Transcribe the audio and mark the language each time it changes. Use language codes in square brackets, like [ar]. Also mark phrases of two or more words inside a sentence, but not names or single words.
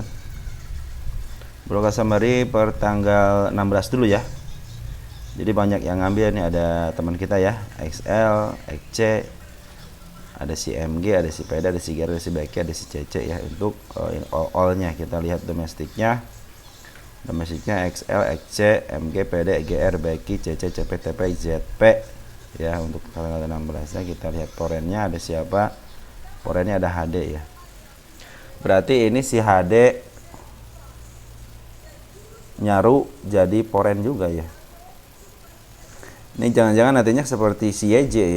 [en] Broker summary [id] per tanggal 16 dulu ya. Jadi banyak yang ngambil nih, ada teman kita ya, XL, XC, ada si MG, ada si PD, ada si GR, ada si BK, ada si CC ya. Untuk all-nya kita lihat domestiknya. Domestiknya XL, XC, MG, PD, GR, BK, CC, CP, TP, ZP ya. Untuk tanggal 16-nya kita lihat foreign-nya ada siapa? Foreign-nya ada HD ya. Berarti ini si HD nyaru jadi foreign juga ya. Ini jangan-jangan nantinya seperti si YJ ya.